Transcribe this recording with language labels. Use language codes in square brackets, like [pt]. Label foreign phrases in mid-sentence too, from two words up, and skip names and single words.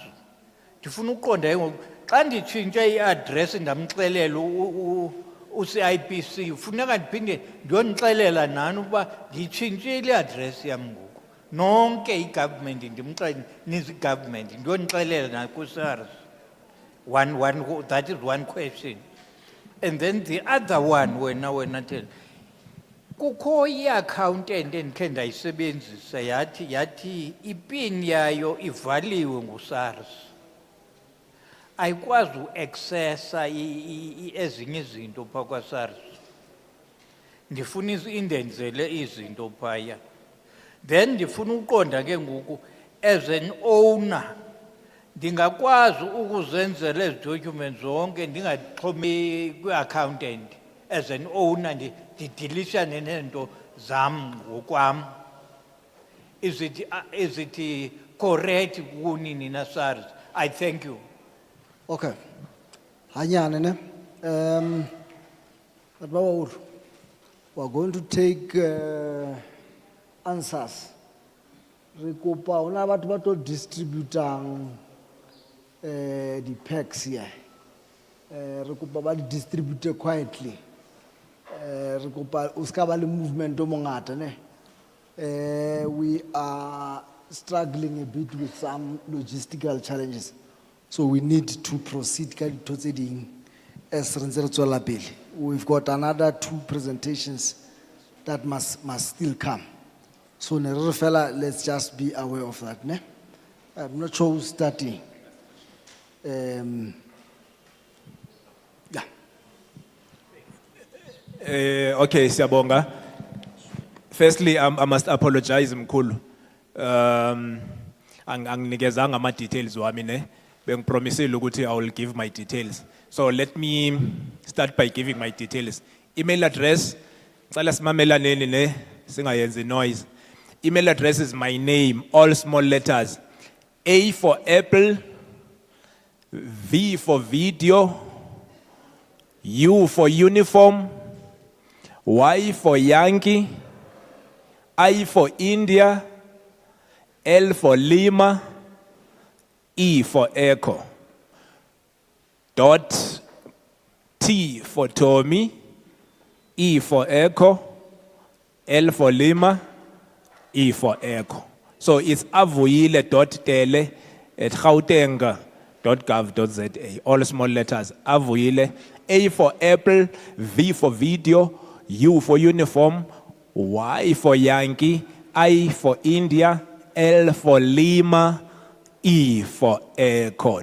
[xh] Ndifuna uqonda ngoku xa nditshintshe i-address ndamxelela uCIPC funeka ndiphinde ndiyonixelela nani ukuba nditshintshile i-address yam ngoku. Nonke i-government ndimxelela nizi-government ndiyonixelela naku-SARS. [en] That is one question. And then the other one [xh] wena Tele, kukho i-accountant endikhe ndayisebenzisa yathi ipin yayo ivaliwe nguSARS. Ayikwazi uaccessa ezinye izinto phaa kwaSARS. Ndifuna indenzele izinto phaya. Then ndifuna uqonda ke ngoku [en] as an owner [xh] ndingakwazi ukuzenzela ezi documents zonke ndingaxhomi kwi-accountant. [en] As an owner [xh] ndidilishane neento zam ngokwam. [en] Is it correct [xh] kunini na SARS? [en] I thank you. [st] Okay. Hanyane ne. [en] We're going to take answers. [st] Re kopa ona batho ba tlo distributang [en] the packs here. [st] Re kopa ba di distribute quietly. Re kopa o ska ba le movement o mongata ne. [en] We are struggling a bit with some logistical challenges. So we need to proceed as we've got another 2 presentations that must still come. So ne fella, let's just be aware of that, ne? I'm not sure who's starting. Yeah. [zu] Okay, siyabonga. [en] Firstly, I must apologize mkhulu. [zu] Anginikezanga ama details wami ne. Bengipromisile ukuthi [en] I will give my details. So let me start by giving my details. Email address, [zu] ngicela simamelaneni ne, singayenzi noise. [en] Email address is my name, all small letters. A for apple, V for video, U for uniform, Y for Yankee, I for India, L for Lima, E for Echo. Dot T for Tommy, E for Echo, L for Lima, E for Echo. So it's avuyile.tele@gauteng.gov.za. All small letters. Avuyile. A for apple, V for video, U for uniform, Y for Yankee, I for India, L for Lima, E for Echo.